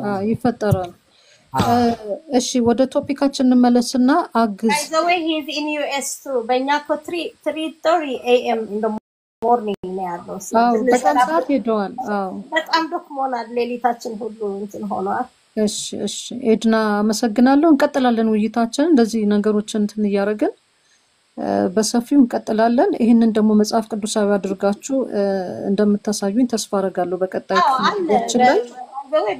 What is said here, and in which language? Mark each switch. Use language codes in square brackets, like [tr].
[am] ይፈጠራል። እሺ ወደ ቶፒካችን እንመለስና አግዝ [en] by the way he is in US too [am] በእኛ እኮ [en] 3:30 am in the morning [am] ነው ያለው። በጣም ሰዓት ሄደዋል። በጣም ደክሞናል። ሌሊታችን ሁሉ እንትን ሆኗል። እሺ ኤድና አመሰግናለሁ። እንቀጥላለን ውይይታችን እንደዚህ ነገሮችን እንትን እያደረግን በሰፊው እንቀጥላለን። ይሄንን ደግሞ መጽሐፍ ቅዱሳዊ አድርጋችሁ እንደምታሳዩኝ ተስፋ አደርጋለሁ። በቀጣይ ክፍላችን ላይ